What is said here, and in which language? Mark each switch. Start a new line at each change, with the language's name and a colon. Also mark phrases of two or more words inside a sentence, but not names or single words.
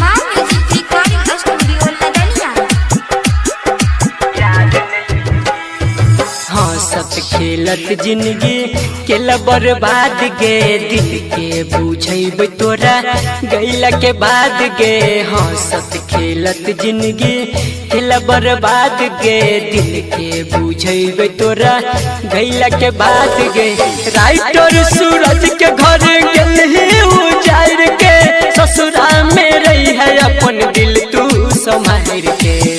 English: मां music recording studio लदनिया।
Maithili: हाँ सब खेलत जिंदगी केला बर्बाद गे दिल के बुझेब तोरा गैला के बाद गे हाँ सब खेलत जिंदगी केला बर्बाद गे दिल के बुझेब तोरा गैला के बाद गे राइटर सूरज के घर गेल उजाड़ के ससुरा में रही है अपन दिल तू संभाल के